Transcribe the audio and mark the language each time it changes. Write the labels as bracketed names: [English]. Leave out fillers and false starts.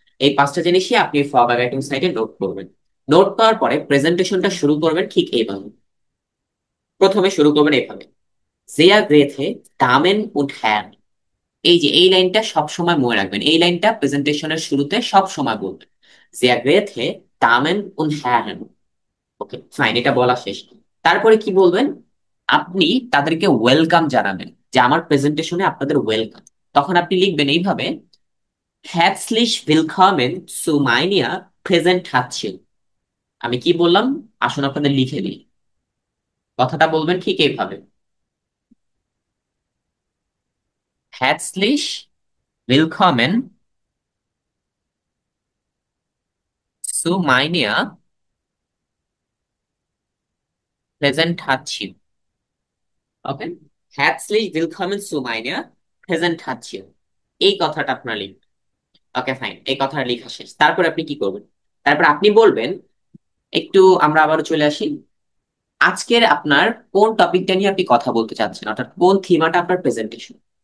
[Bangla] এই পাঁচটা জিনিসই আপনি ফরব্যাগাইটিং সাইটে নোট করবেন। নোট করার পরে প্রেজেন্টেশনটা শুরু করবেন ঠিক এইভাবে। প্রথমে শুরু করবেন এইভাবে, [German] সেয়া গ্রেথে দামেন উড হ্যান। [Bangla] এই যে এই লাইনটা সব সময় মনে রাখবেন, এই লাইনটা প্রেজেন্টেশনের শুরুতে সব সময় বলবেন। [German] sehr geehrte Damen und Herren। [Bangla] Okay fine, এটা বলা শেষ। তারপরে কি বলবেন? আপনি তাদেরকে ওয়েলকাম জানাবেন, যে আমার প্রেজেন্টেশনে আপনাদের ওয়েলকাম। তখন আপনি লিখবেন এইভাবে, [German] herzlich willkommen zu meiner Präsentation। [Bangla] আমি কি বললাম আসুন আপনাদের লিখে দিই। কথাটা বলবেন ঠিক এইভাবে, [German] herzlich willkommen zu meiner Präsentation। [Bangla] ওকে, [German] herzlich willkommen zu meiner Präsentation, [Bangla] এই কথাটা আপনার লিখবেন। ওকে ফাইন, এই কথাটা লেখা শেষ। তারপর আপনি কি করবেন? তারপর আপনি বলবেন, একটু আমরা আবারও চলে আসি, আজকের আপনার কোন টপিকটা নিয়ে আপনি কথা বলতে চাচ্ছেন, অর্থাৎ কোন থিমাটা আপনার প্রেজেন্টেশন।